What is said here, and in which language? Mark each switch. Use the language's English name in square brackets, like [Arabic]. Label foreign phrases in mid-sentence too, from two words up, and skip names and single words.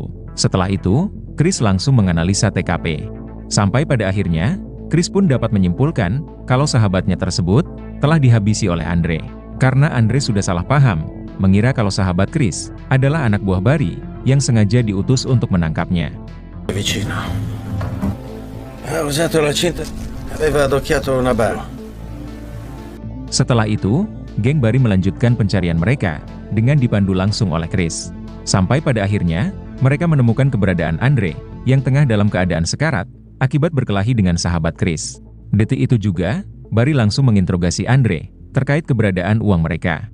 [Indonesian] Setelah itu, Chris langsung menganalisa TKP. Sampai pada akhirnya, Chris pun dapat menyimpulkan kalau sahabatnya tersebut telah dihabisi oleh Andre. Karena Andre sudah salah paham, mengira kalau sahabat Chris adalah anak buah Barry yang sengaja diutus untuk menangkapnya. [Italian] Vicino. Ha usato la cinta. Aveva adocchiato una bara. [Indonesian] Setelah itu, geng Barry melanjutkan pencarian mereka dengan dipandu langsung oleh Chris. Sampai pada akhirnya, mereka menemukan keberadaan Andre yang tengah dalam keadaan sekarat akibat berkelahi dengan sahabat Chris. Detik itu juga, Barry langsung menginterogasi Andre terkait keberadaan uang mereka.